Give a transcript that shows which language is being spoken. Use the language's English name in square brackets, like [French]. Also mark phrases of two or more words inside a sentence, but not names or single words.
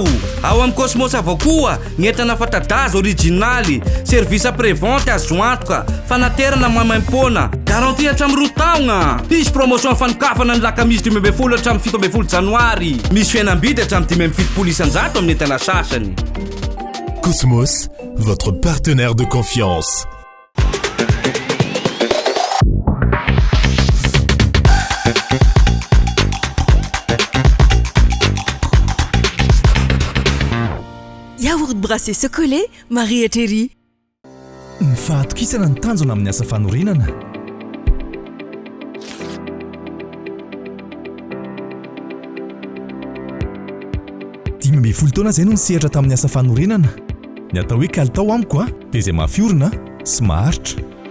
[Malagasy] Ao amin'ny Cosmos avao koa ny entana fanta-daza originaly, [French] service après-vente [Malagasy] azo antoka, fanaterana maimaim-poana, garantie hatramin'ny 2 taogna. Misy promotion fanokafana ny lakamisy 12 hatramin'ny 17 janoary. Misy fihenam-bidy hatramin'ny 17 isan-jato amin'ny entana sasany. [French] Cosmos, votre partenaire de confiance. Yaourt brassé chocolé, Marie et Thierry. [Malagasy] Ny fahatokisana ny tanjona amin'ny asa fanorenana. Dimy folo taona izay no nisehatra tamin'ny asa fanorenana. Ny atao hoe kalitao amiko dia izay mafiorina sy maharitra.